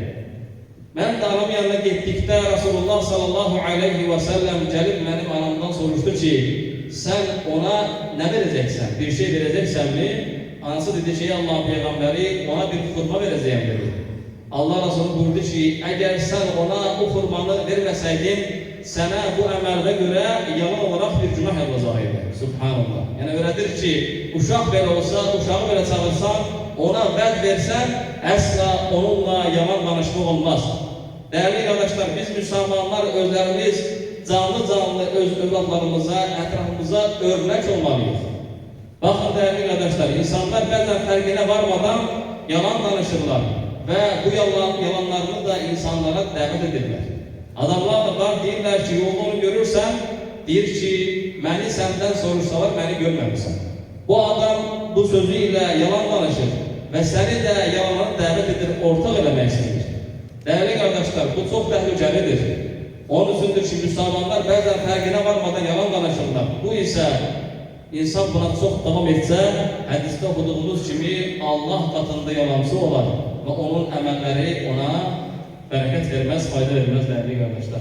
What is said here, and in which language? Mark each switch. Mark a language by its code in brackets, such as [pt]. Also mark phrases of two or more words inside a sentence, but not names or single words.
[tr] Ben de anam yanına gittikte Resulullah [ar] صلى الله عليه وسلم [tr] gelip benim anamdan sormuştu ki sen ona ne vereceksen, bir şey vereceksen mi? Anası dedi ki Allah peygamberi ona bir hurma vereceğim dedi. Allah Resulü buyurdu ki eğer sen ona o hurmanı vermeseydin sana bu emelde göre yalan olarak bir günah yapacaktı. Subhanallah. [az] Yani öyledir ki uşaq belə olsa, uşağı belə çağırsan, ona vəd versən, əsla onunla yalan danışmaq olmaz. [tr] Değerli kardeşler, biz Müslümanlar özlerimiz canlı öz evlatlarımıza, etrafımıza örnek olmalıyız. Bakın değerli kardeşler, insanlar bazen farkına varmadan yalan danışırlar ve bu yalanlarını da insanlara davet edirlər. [az] Adamlar da var, deyirlər ki, yolda onu görürsən, deyir ki, məni səndən soruşsalar, məni görməmişsən. [tr] Bu adam bu sözüyle yalan danışır ve seni de yalanlara davet edir, [az] ortak eləmək istəyir. [tr] Değerli kardeşler, bu çok tehlikelidir. Onun üstündür ki, Müslümanlar bazen farkına varmadan yalan danışırlar. Bu ise insan buna çok devam etse, hadiste okuduğumuz gibi Allah katında yalancı olar ve onun emelleri ona bereket vermez, fayda vermez değerli kardeşler.